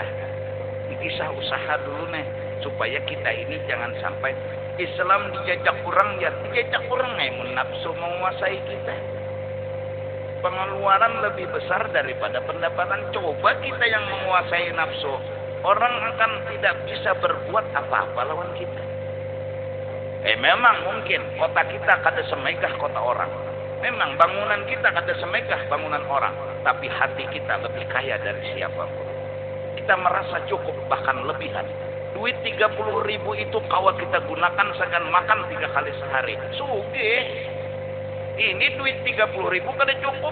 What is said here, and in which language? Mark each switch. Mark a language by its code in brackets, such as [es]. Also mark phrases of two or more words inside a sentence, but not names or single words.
[id] Kisah usaha dulu nih supaya kita ini jangan sampai Islam dijajak orang ya dijajak orang nafsu menguasai kita. Pengeluaran lebih besar daripada pendapatan. Coba kita yang menguasai nafsu, orang akan tidak bisa berbuat apa-apa lawan kita. [bjn] Memang mungkin kota kita kada semegah kota orang. Memang bangunan kita kada semegah bangunan orang. [id] Tapi hati kita lebih kaya dari siapapun. Kita merasa cukup bahkan lebihan. [bjn] Duit 30.000 itu kawa kita gunakan segan makan 3 kali sehari. Sugih. Ini duit 30.000 kada cukup.